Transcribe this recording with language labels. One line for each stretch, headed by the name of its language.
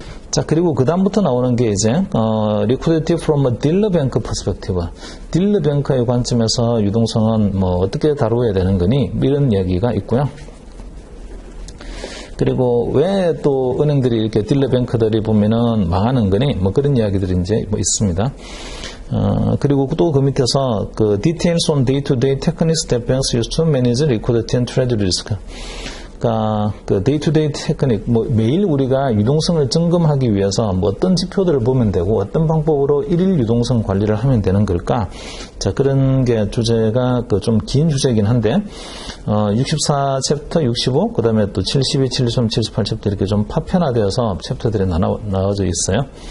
Korean: 자, 그리고 그 다음부터 나오는 게 이제
English: Liquidity from a Dealer Bank Perspective,
Korean: 딜러 뱅크의 관점에서 유동성은 뭐 어떻게 다루어야 되는 거니, 이런 얘기가 있고요. 그리고 왜 또 은행들이 이렇게 딜러뱅크들이 보면은 망하는 거니, 뭐 그런 이야기들이 이제 뭐 있습니다. 그리고 또 그 밑에서 그
English: details on day-to-day techniques that banks use to manage liquidity and treasury risk.
Korean: 그러니까 그 데이투데이 테크닉, 뭐 매일 우리가 유동성을 점검하기 위해서 뭐 어떤 지표들을 보면 되고 어떤 방법으로 일일 유동성 관리를 하면 되는 걸까? 자, 그런 게 주제가 그 좀 긴 주제이긴 한데 64 챕터, 65, 그다음에 또 72, 73, 78 챕터 이렇게 좀 파편화되어서 챕터들이 나눠져 있어요.